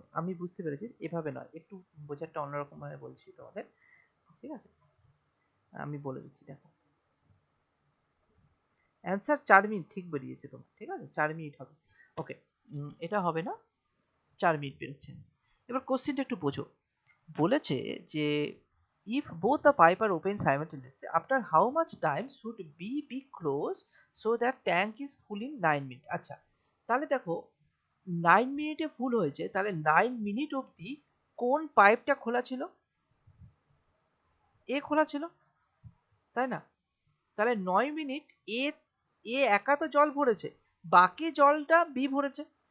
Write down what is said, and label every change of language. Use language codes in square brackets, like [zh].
[bn] আমি বুঝতে পেরেছি, এভাবে নয়, একটু বোঝাটা অন্যরকম ভাবে বলছি তোমাদের, ঠিক আছে? আমি বলে দিচ্ছি, দেখো অ্যান্সার 4 মিনিট ঠিক বেরিয়েছে তোমার, ঠিক আছে, 4 মিনিট হবে। ওকে, এটা হবে না, 4 মিনিট বেরোচ্ছে answer। এবার কোশ্চেনটা একটু বোঝো। বলেছে যে [en] if both the pipe are open simultaneously, after how much time should B be closed so that tank is full in 9 minutes? [bn] আচ্ছা, তাহলে দেখো 9 মিনিটে ফুল হয়েছে, তাহলে 9 মিনিট অবধি কোন পাইপটা খোলা ছিল? এ খোলা ছিল, তাই না? তাহলে 9 মিনিট এ এ একা তো জল ভরেছে, বাকি জলটা বি ভরেছে।